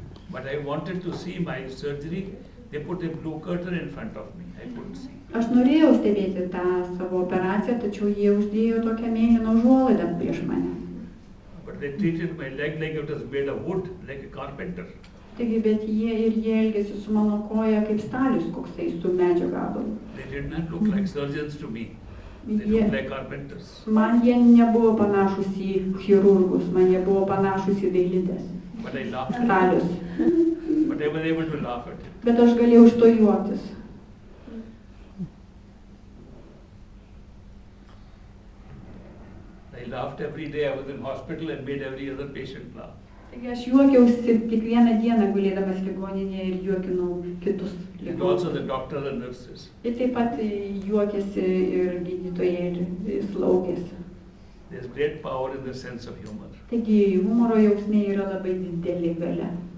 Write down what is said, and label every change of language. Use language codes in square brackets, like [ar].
[en] But I wanted to see my surgery. They put a blue curtain in front of me. I couldn't see. [lt] Aš norėjau stebėti tą savo operaciją, tačiau jie uždėjo tokią mėlyną užuolaidą prieš mane. [en] But they treated my leg like it was made of wood, like a carpenter. [lt] Taigi, bet jie elgėsi su mano koja kaip stalius koksai su medžio gabalu. [en] They did not look like surgeons to me. They looked like carpenters. [lt] Man jie nebuvo panašus į chirurgus, man jie buvo panašus į dailidės. [en] But I laughed at [lt] Stalius. [en] it. But I was able to laugh at it. [lt] Bet aš galėjau iš to juoktis. [en] I laughed every day I was in hospital and made every other patient laugh. [lt] Taigi aš juokiausi kiekvieną dieną gulėdamas ligoninėje ir juokinau kitus [en] And also [lt] ligonius. [en] the doctors and nurses. [lt] Ir taip pat juokėsi ir gydytojai, ir slaugės. [en] There's great power in the sense of humor. [lt] Taigi humoro jausmė yra labai didelė galia.